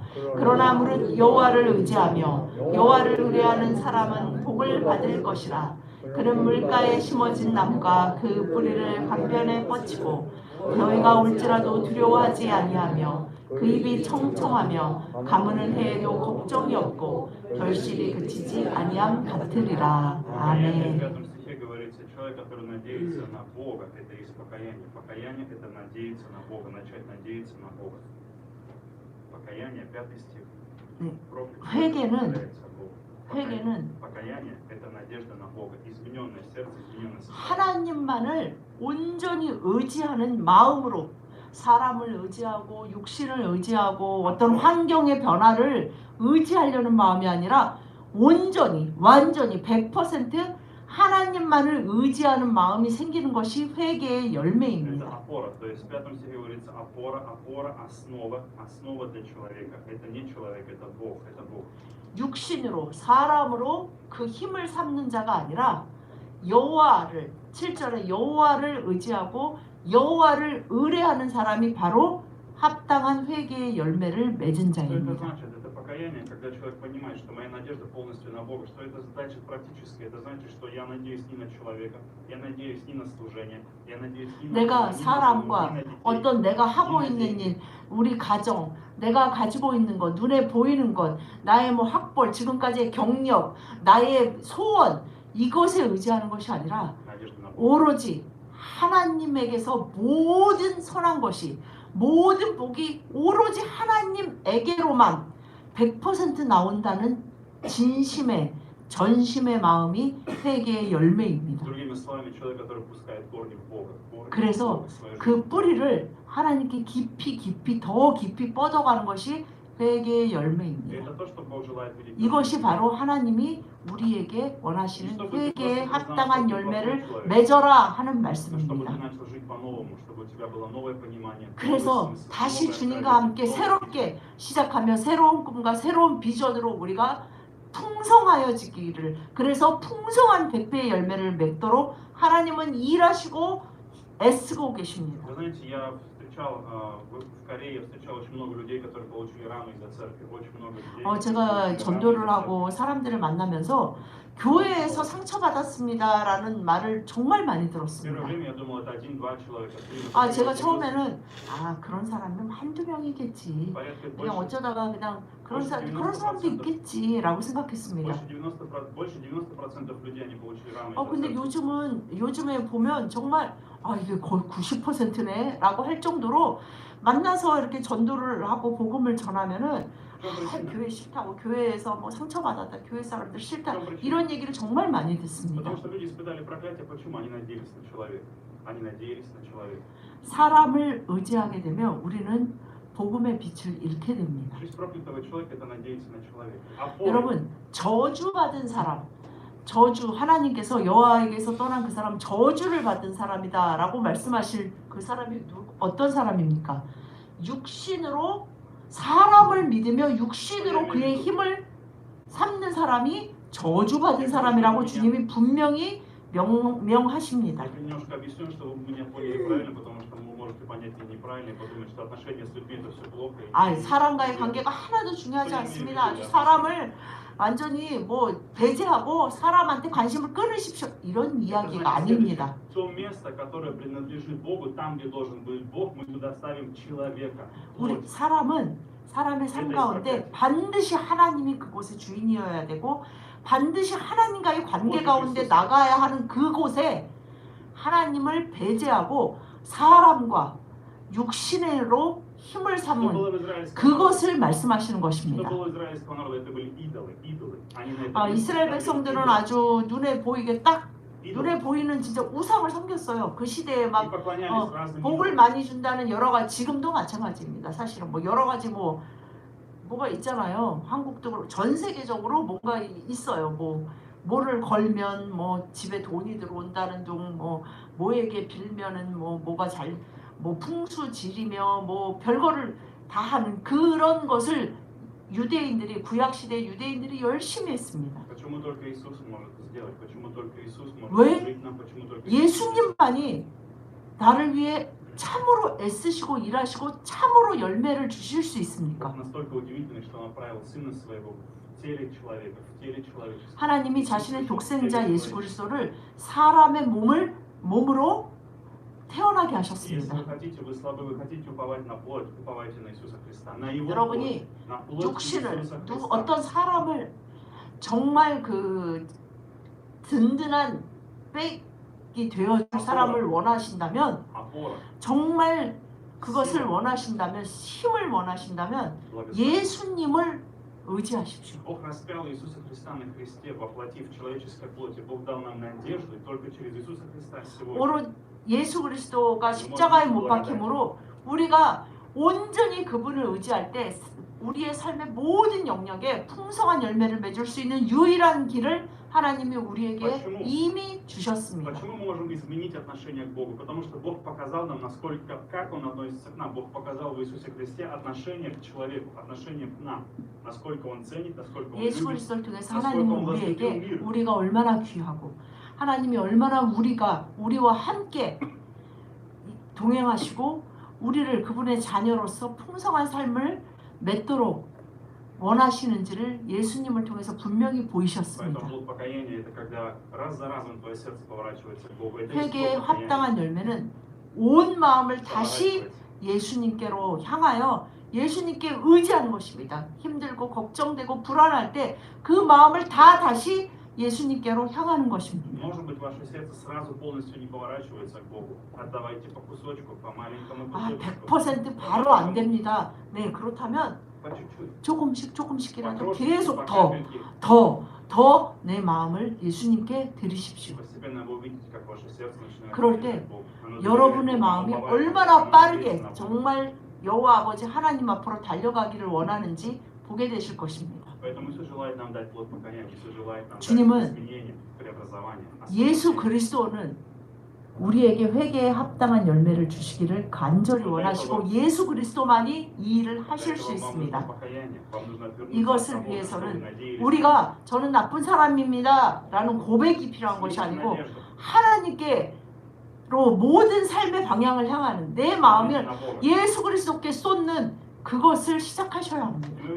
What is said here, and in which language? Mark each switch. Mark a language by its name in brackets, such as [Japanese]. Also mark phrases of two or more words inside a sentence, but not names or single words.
[Korean] 그러나 무릇 여호와를 의지하며 여호와를 의뢰하는 사람은 복을 받을 것이라. 그는 물가에 심어진 나무가 그 뿌리를 강변에 뻗치고 더위가 올지라도 두려워하지 아니하며 그 입이 청청하며 가무는 해에도 걱정이 없고 결실이 그치지 아니함 같으리라. [Russian] В [Korean] 아멘. [Russian] 5 стихе говорится: человек, который надеется на Бога, это есть покаяние. Покаяние это надеяться на Бога, начать надеяться на Бога. Покаяние, 5 стих. [Korean] 네. [Russian] Проклят, [Korean] 회개는 [Russian] является Богом. [Korean] 회개는 [Russian] Покаяние – это надежда на Бога, измененное сердце, измененное состояние. [Korean] 하나님만을 온전히 의지하는 마음으로 사람을 의지하고 육신을 의지하고 어떤 환경의 변화를 의지하려는 마음이 아니라 온전히 완전히 100% 하나님만을 의지하는 마음이 생기는 것이 회개의 [Russian] Это [Korean] 열매입니다. [Russian] опора, то есть в 5 стихе говорится опора, основа для человека. Это не человек, это Бог, это Бог. [Korean] 육신으로 사람으로 그 힘을 삼는 자가 아니라 여호와를 7절에 여호와를 의지하고 여호와를 의뢰하는 사람이 바로 합당한 회개의 열매를 맺은 [Russian] Что это [Korean] 자입니다. [Russian] значит? Это покаяние, когда человек понимает, что моя надежда полностью на Бога. Что это значит практически? Это значит, что я надеюсь не на человека, я надеюсь не на служение, я надеюсь не на [Korean] 내가 사람과 [Russian] не на детей. [Korean] 어떤 내가 하고 있는 일, 우리 가정, 내가 가지고 있는 것, 눈에 보이는 것, 나의 뭐 학벌, 지금까지의 경력, 나의 소원, 이것에 의지하는 것이 아니라 [Russian] Надежда на Бога. [Korean] 오로지 하나님에게서 모든 선한 것이, 모든 복이 오로지 하나님에게로만 100% 나온다는 진심의 전심의 마음이 회개의 열매입니다. [Russian] Другими словами, человек, который пускает корни в Бога. Корни [Korean] 그래서 [Russian] в свою [Korean] 그 [Russian] жизнь. [Korean] 뿌리를 하나님께 깊이 더 깊이 뻗어가는 것이 회개의 열매입니다. [Russian] Это то, что Бог желает видеть. [Korean] 이것이 바로 하나님이 우리에게 원하시는 회개에 합당한 열매를 맺어라 하는 [Russian] Чтобы ты [Korean] 말씀입니다. [Russian] начал жить по-новому, чтобы у тебя было новое понимание. [Korean] 그래서 [Russian] новый смысл, [Korean] 다시 [Russian] новое [Korean] 주님과 [Russian] откровение, [Korean] 함께 [Russian] новый [Korean] 새롭게 시작하며 새로운 꿈과 새로운 비전으로 우리가 풍성하여지기를, 그래서 풍성한 100배의 열매를 맺도록 하나님은 일하시고 애쓰고 계십니다. [Russian] Вы знаете, я встречал в Корее, я встречал очень много людей, которые получили рану из-за церкви. Очень много людей. [Korean] 제가 [Russian] получили [Korean] 전도를 [Russian] рану из-за [Korean] 하고 사람들을 만나면서 교회에서 상처받았습니다라는 말을 정말 많이 [Russian] церкви. В первое [Korean] 들었습니다. [Russian] время я думал, это 1-2 человека. 3, [Korean] 제가 처음에는 그런 사람은 한두 명이겠지. [Russian] порядка [Korean] 그냥 [Russian] больше, [Korean] 어쩌다가 그냥 그런 사람도 있겠지라고 생각했습니다. [Russian] больше 90% людей они получили рану [Korean] 근데 [Russian] из-за церкви. [Korean] 요즘에 보면 정말 이게 거의 90%네라고 할 정도로 만나서 이렇게 전도를 하고 복음을 전하면은 [Russian] В чем причина? [Korean] 교회 싫다고, 교회에서 뭐 상처받았다, 교회 사람들 싫다, [Russian] В чем причина? [Korean] 이런 얘기를 정말 많이 듣습니다. [Russian] Потому что люди испытали проклятие. Почему? Они надеялись на человека. Они надеялись на человека. [Korean] 사람을 의지하게 되면 우리는 복음의 빛을 잃게 됩니다. [Russian] Жизнь проклятого человека – это надеяться на человека. Опора. [Korean] 여러분, 저주받은 사람, 하나님께서 여호와에게서 떠난 그 사람 저주를 받은 사람이다라고 말씀하실 그 사람이 어떤 사람입니까? 육신으로 사람을 믿으며 육신으로 그의 힘을 삼는 사람이 저주받은 사람이라고 주님이 분명히 명하십니다. [Russian] Я немножко объясню, что вы меня поняли правильно, потому что вы можете понять меня неправильно и подумать, что отношения с людьми это все плохо. [Korean] 사람과의 관계가 하나도 중요하지 않습니다. 아주 사람을 완전히 배제하고 사람한테 관심을 끊으십시오. 이런 이야기가 아닙니다. [Russian] То место, которое принадлежит Богу, там, где должен быть Бог, мы туда ставим человека. [Korean] 우리 사람의 삶 가운데 반드시 하나님이 그곳의 주인이어야 되고 반드시 하나님과의 관계 가운데 나가야 하는 그곳에 하나님을 배제하고 사람과 육신으로 힘을 [Russian] Что [Korean] 삼은 [Russian] было в израильском народе? [Korean] 그것을 말씀하시는 [Russian] Что [Korean] 것입니다. [Russian] было у израильского народа? Это были идолы. Они на это [Korean] 이스라엘 백성들은 아주 눈에 보이게 딱 [Russian] идолы. [Korean] 눈에 보이는 진짜 우상을 섬겼어요. 그 시대에 [Russian] И [Korean] 막 [Russian] поклонялись разным [Korean] 복을 [Russian] идолам. [Korean] 많이 준다는 여러 가지, 지금도 마찬가지입니다. 사실은 여러 가지 뭐가 있잖아요. 한국도 전 세계적으로 뭔가 있어요. 뭐를 걸면 집에 돈이 들어온다는 둥, 뭐에게 빌면은 뭐가 풍수지리며 별거를 다 하는 그런 것을 유대인들이, 구약 시대 유대인들이 열심히 했습니다. [Russian] Почему только Иисус может сделать? Почему только Иисус может [Korean] 왜? [Russian] жить нам? Почему только Иисус? [Korean] 예수님만이 나를 위해 참으로 애쓰시고 일하시고 참으로 열매를 주실 수 있습니까? [Russian] Бог настолько удивительный, что Он отправил Сына Своего в теле человека, в теле человеческом. [Korean] 하나님이 자신의 독생자 예수 그리스도를 사람의 몸으로 태어나게 [Russian] Если [Korean] 하셨습니다. [Russian] вы хотите, вы слабы, вы хотите уповать на плоть, уповайте на Иисуса Христа, на Его плоть, [Korean] 여러분이 [Russian] на плоть [Korean] 육신을 [Russian] Иисуса Христа. [Korean] 어떤 사람을 정말 든든한 백이 되어줄 사람을 원하신다면, [Russian] Опора, [Korean] 정말 그것을 원하신다면, 힘을 원하신다면 [Russian] благословение. [Korean] 예수님을 의지하십시오. [Russian] Бог распял Иисуса Христа на кресте, воплотив человеческой плоти. Бог дал нам надежду, и только через Иисуса Христа сегодня [Korean] 오롯 예수 그리스도가 십자가에 못 박힘으로 우리가 온전히 그분을 의지할 때 우리의 삶의 모든 영역에 풍성한 열매를 맺을 수 있는 유일한 길을 하나님이 우리에게 이미 주셨습니다. [Russian] Почему мы можем изменить отношение к Богу? Потому что Бог показал нам, насколько, как Он относится к нам. Бог показал в Иисусе Христе отношение к человеку, отношение к нам. Насколько Он ценит, насколько Он [Korean] 예수 [Russian] любит. [Korean] 그리스도를 통해서 하나님은 우리에게 우리가 얼마나 귀하고 하나님이 얼마나 우리와 함께 동행하시고 우리를 그분의 자녀로서 풍성한 삶을 맺도록 원하시는지를 예수님을 통해서 분명히 보이셨습니다. [Russian] Поэтому плод покаяния это когда раз за разом твое сердце поворачивается к Богу. Это [Korean] 회개의 [Russian] есть плод покаяния. [Korean] 합당한 열매는 온 마음을 다시 예수님께로 향하여 예수님께 의지하는 것입니다. 힘들고 걱정되고 불안할 때 그 마음을 다 다시 예수님께로 향하는 것입니다. [Russian] Может быть, ваше сердце сразу полностью не поворачивается к Богу. Отдавайте по кусочку, по маленькому [Korean] 아, [Russian] кусочку. [Korean] 100% 바로 안 됩니다. 네, 그렇다면 [Russian] По чуть-чуть. [Korean] 조금씩이라도 [Russian] По [Korean] 계속 [Russian] крошке, по капельке. [Korean] 더 내 마음을 예수님께 드리십시오. [Russian] Постепенно вы увидите, как ваше сердце начинает [Korean] 그럴 [Russian] доверять [Korean] 때 [Russian] Богу. Оно [Korean] 여러분의 [Russian] доверяет Богу, [Korean] 마음이 [Russian] оно [Korean] 얼마나 [Russian] оно надеется [Korean] 빠르게 [Russian] на Бога. [Korean] 정말 여호와 아버지 하나님 앞으로 달려가기를 원하는지 보게 되실 것입니다. [Russian] Поэтому Иисус желает нам дать плод покаяния, Иисус желает нам [Korean] 주님은 [Russian] дать изменения, преобразование. [Korean] 예수 그리스도는 우리에게 회개에 합당한 열매를 주시기를 간절히 원하시고 예수 그리스도만이 이 일을 하실 수 있습니다. 이것을 위해서는 우리가 저는 나쁜 사람입니다 라는 고백이 필요한 것이 아니고 하나님께로 모든 삶의 방향을 향하는 내 마음을 예수 그리스도께 쏟는 그것을 시작하셔야 합니다.